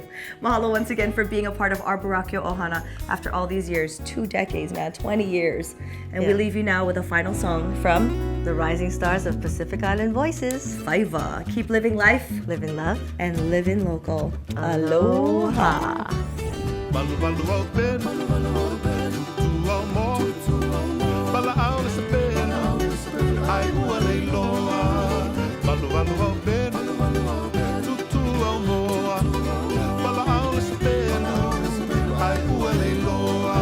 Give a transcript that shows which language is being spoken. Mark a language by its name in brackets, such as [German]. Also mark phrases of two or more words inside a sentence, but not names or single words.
[English] Mahalo once again for being a part of our Baraquio Ohana after all these years. 2 decades, man, 20 years. And we leave you now with a final song from the rising stars of Pacific Island Voices, Faiva. Keep living life, live in love, and live in local. Aloha. Balu balu au ben, tu au mo, bala au le se ben, au benu, tutu au moa, pala au le sepenu, ai ua leiloa.